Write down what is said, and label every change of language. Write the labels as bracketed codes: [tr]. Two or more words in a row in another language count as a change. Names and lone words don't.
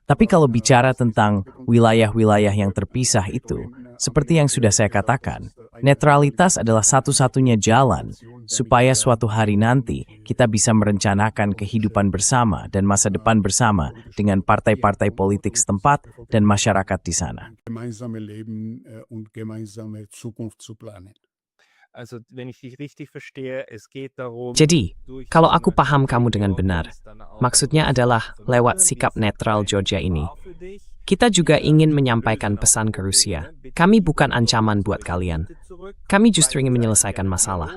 [id] Tapi kalau bicara tentang wilayah-wilayah yang terpisah itu, seperti yang sudah saya katakan, netralitas adalah satu-satunya jalan supaya suatu hari nanti kita bisa merencanakan kehidupan bersama dan masa depan bersama dengan partai-partai politik setempat dan masyarakat di sana. [de] Gemeinsame Leben und gemeinsame Zukunft zu planen. [id] Jadi, kalau aku paham kamu dengan benar, maksudnya adalah lewat sikap netral Georgia ini, kita juga ingin menyampaikan pesan ke Rusia. Kami bukan ancaman buat kalian. Kami justru ingin menyelesaikan masalah.